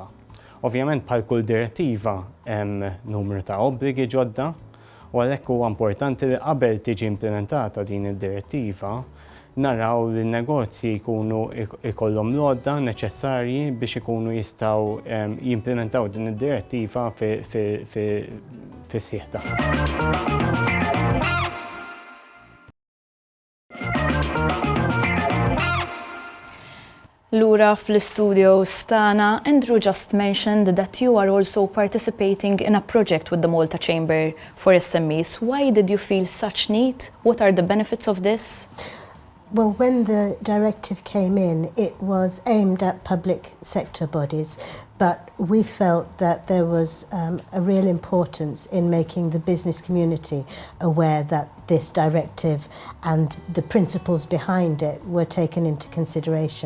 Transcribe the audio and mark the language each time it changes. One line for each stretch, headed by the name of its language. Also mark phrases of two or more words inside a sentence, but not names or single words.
Maltese: Ovvjament bħal kull direttiva hemm numru ta' obbligi ġodda u għalhekk huwa importanti li qabel tiġi implementata din id-direttiva naraw li n-negozji jkunu ikollhom l-għodda neċessarji biex ikunu jistgħu jimplementaw din id-direttiva fis-sieħ tagħha. Lura fl-studio stana,
English: Andrew just mentioned that you are also participating in a project with the Malta Chamber for SMEs. Why did you feel such need? What are the benefits of this? Well, when the directive came in, it was aimed at public sector bodies, but we felt that there was a real importance in making the business community aware that this directive and the principles behind it were taken into consideration.